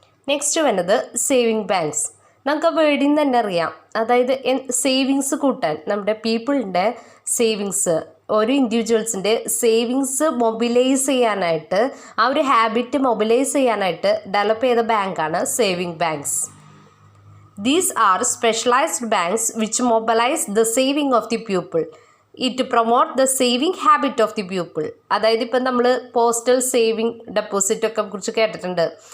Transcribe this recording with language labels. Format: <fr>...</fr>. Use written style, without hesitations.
<ml>Next വരുന്നത് saving banks. നമുക്ക് വേർഡിൽ നിന്ന് തന്നെ അറിയാം. അതായത് സേവിങ്സ് കൂട്ടാൻ, നമ്മുടെ പീപ്പിളിൻ്റെ സേവിങ്സ്, ഓരോ ഇൻഡിവിജ്വൽസിൻ്റെ സേവിങ്സ് മൊബിലൈസ് ചെയ്യാനായിട്ട്, ആ ഒരു ഹാബിറ്റ് മൊബിലൈസ് ചെയ്യാനായിട്ട് ഡെവലപ്പ് ചെയ്ത ബാങ്കാണ് saving banks.</ml> <en>These are specialized banks which mobilize the saving of the pupil. It promote the saving habit of the people.</en> <ml>അതായത് ഇപ്പം നമ്മൾ പോസ്റ്റൽ സേവിങ് ഡെപ്പോസിറ്റ് ഒക്കെ കുറിച്ച് കേട്ടിട്ടുണ്ട്.</ml>